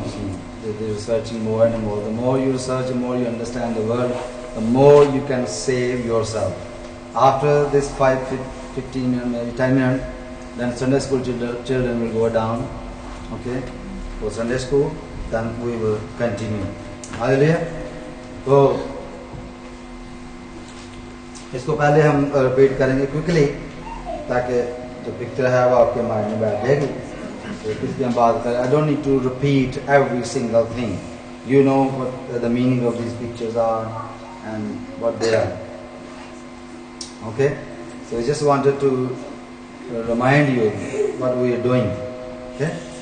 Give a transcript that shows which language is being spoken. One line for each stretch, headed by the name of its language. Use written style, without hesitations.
English: You see, they're researching more and more. The more you research, the more you understand the world, the more you can save yourself. After this 15 minutes, maybe 10 minutes, then Sunday school children will go down, okay, for Sunday school. Then we will continue. Hallelujah.
Hindi: तो इसको पहले हम repeat करेंगे quickly, ताकि जो picture है वो आपके माइंड में बैठ जाएगी। तो इसकी हम बात करें।
English: I don't need to repeat every single thing. You know what the meaning of these pictures are and what they are. Okay? So I just wanted to remind you what we are doing. Okay?